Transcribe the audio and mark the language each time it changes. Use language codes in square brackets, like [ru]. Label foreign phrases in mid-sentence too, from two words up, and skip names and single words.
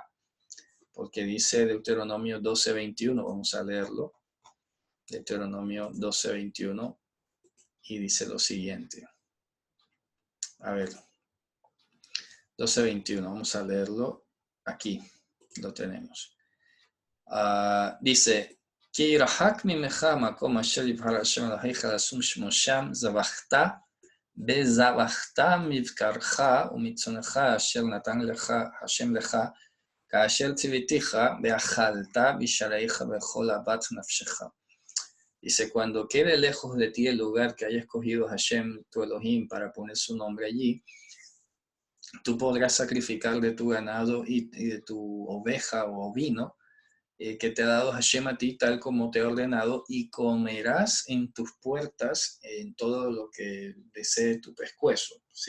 [es] Porque dice Deuteronomio 12:21, vamos a leerlo. Deuteronomio 12:21 y dice lo siguiente. A ver, 12:21, vamos a leerlo aquí, lo tenemos. Dice, [he] כי ירחק ממך המקום אשר יבחר השם אלוהיך לשום שמו שם, זבחת בזבחת מבקרך ומצונך אשר נתן לך השם לך, כאשר ציוויתיך ואכלת בשעריך בכל אהבת נפשך. [es] Dice, cuando quede lejos de ti el lugar que haya escogido Hashem, tu Elohim, para poner su nombre allí, tú podrás sacrificar de tu ganado y de tu oveja o ovino que te ha dado Hashem a ti, tal como te ha ordenado, y comerás en tus puertas en todo lo que desee tu pescuezo, ¿sí?